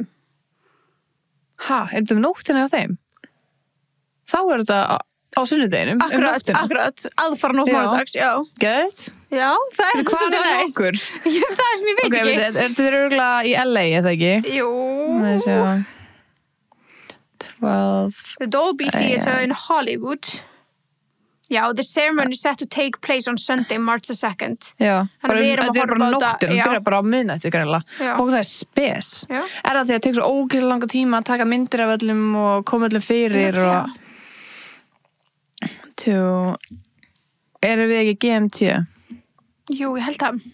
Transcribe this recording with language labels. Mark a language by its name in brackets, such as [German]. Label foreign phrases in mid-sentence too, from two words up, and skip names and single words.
[Icelandic] Ha, er þetta nóttina hjá þeim? Þá er þetta á sunnudeginum. Akkurat, aðfara nótt mánudags, já. Gæðið? Já, það er Hvað svolítið er næs. okkur? Já, það er sem ég veit ekki. Þetta er örugglega í LA, eða ekki? Jú. Það er svo... 12... [English] The Dolby Theatre in Hollywood. Já, the ceremony is set to take place on Sunday, March the 2nd. [Icelandic] Já, Þannig við erum að horfa á þetta. nóttin, Já. byrja bara á miðnætti greinlega. Já. Og það er spes. Já. Er það því að það tekur svo ógeðslega langa tíma að taka myndir af öllum og koma öllum fyrir og... Erum við ekki GMT? Jú, ég held að.